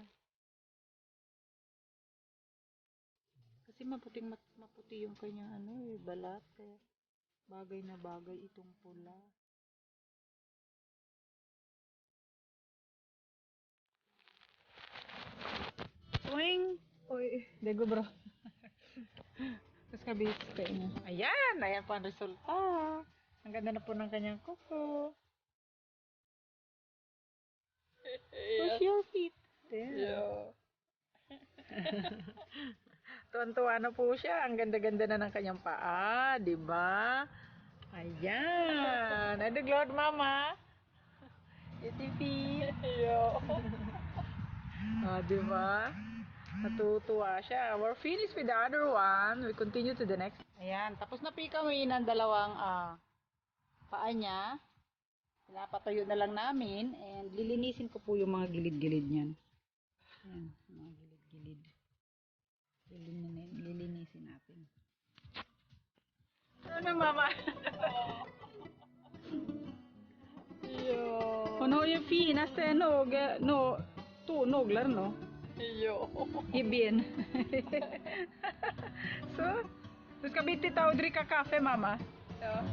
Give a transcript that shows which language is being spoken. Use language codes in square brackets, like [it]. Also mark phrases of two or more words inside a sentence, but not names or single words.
[tl] Kasi maputi yung kanyang balat. Kaya bagay na bagay itong pula. [en] Swing! [sv] Oj. Det går bra. Det ska bli spänn. [tl] Ayan! Ayan po ang resulta. Ang ganda na po ng kanyang kuko. [en] Push your feet. There. [sv] Ja. [tl] Tuwan-tuwa na po siya. Ang ganda-ganda na ng kanyang paa. Diba? Ayan. Ano glad mama? Iti-feet. Ja. Diba? Natutuwa siya. [en] We're finished with the other one. We continue to the next. [tl] Ayan. Tapos na kami ng dalawang paa niya. Pinapatuyo na lang namin. And lilinisin ko po yung mga gilid-gilid niyan. Ayan. Mga gilid-gilid. Lilinisin natin. Ano mama? [sv] Ja. Hon har ju finaste naglar no. Ja. I ben. Så, du ska bitte ta och dricka kaffe mamma. Ja.